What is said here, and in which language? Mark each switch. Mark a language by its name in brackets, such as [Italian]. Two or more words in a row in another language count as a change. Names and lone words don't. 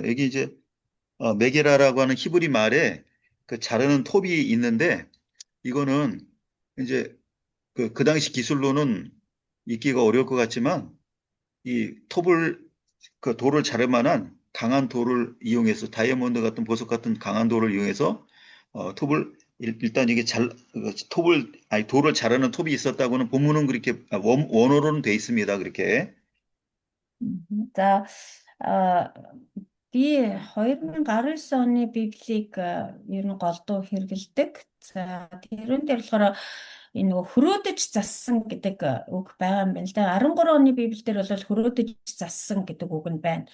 [Korean] 여기 이제 메게라라고 하는 히브리 말에 그 자르는 톱이 있는데 이거는 이제 그 당시 기술로는 읽기가 어려울 것 같지만 이 그 돌을 자를 만한 강한 돌을 이용해서 다이아몬드 같은 보석 같은 강한 돌을 이용해서 톱을 일단 이게 돌을 자르는 톱이 있었다고는 본문은 그렇게 원어로는 돼 있습니다. 그렇게. 자, [Mongolian] би 2019 оны Библийг ер нь голдуу хэрэглэдэг. За, тэрэн дээр болохоор энэ нөгөө хөрөөдөж зассан гэдэг үг байгаа юм байна л да. 13 оны Библиэл дээр бол хөрөөдөж зассан гэдэг үг нь байна.